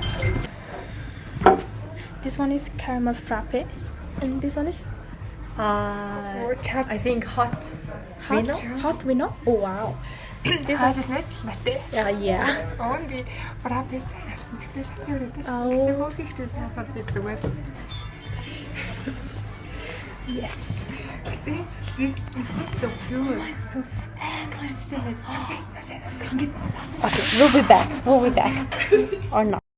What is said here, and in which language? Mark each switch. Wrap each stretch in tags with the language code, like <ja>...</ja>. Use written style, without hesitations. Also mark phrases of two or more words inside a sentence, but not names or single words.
<en>This one is caramel frappe, and this one is I think hot. hot. Hot winner. Oh wow. This one is Latte. yeah. Only frappe</en> <mn>цаасан гэдэг латте өрөөд.</mn> <en>Oh.</en> <mn>Тэгээд бүх их зүйл сайхан би зүгээр.</mn> <en>Yes. This is so good. So Okay, we'll be back. Or not.</en>